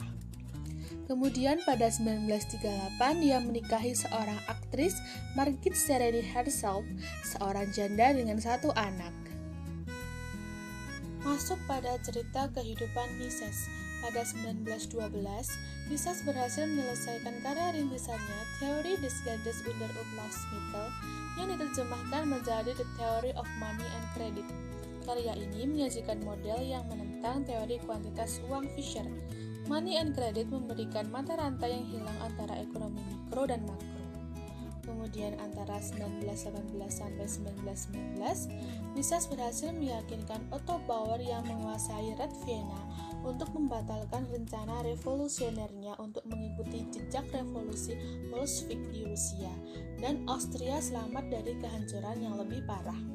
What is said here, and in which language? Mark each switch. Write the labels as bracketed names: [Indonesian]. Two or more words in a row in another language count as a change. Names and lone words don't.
[Indonesian] Kemudian pada 1938 dia menikahi seorang aktris, Margit Sereni Herself, seorang janda dengan 1 anak. Masuk pada cerita kehidupan Mises. Pada 1912, Mises berhasil menyelesaikan karya rintisannya Theorie des Geldes und der Umlaufsmittel yang diterjemahkan menjadi The Theory of Money and Credit. Karya ini menyajikan model yang menentang teori kuantitas uang Fisher. Money and Credit memberikan mata rantai yang hilang antara ekonomi mikro dan makro. Kemudian antara 1918 sampai 1919, Mises berhasil meyakinkan Otto Bauer yang menguasai Red Vienna untuk membatalkan rencana revolusionernya untuk mengikuti jejak revolusi Bolshevik di Rusia, dan Austria selamat dari kehancuran yang lebih parah.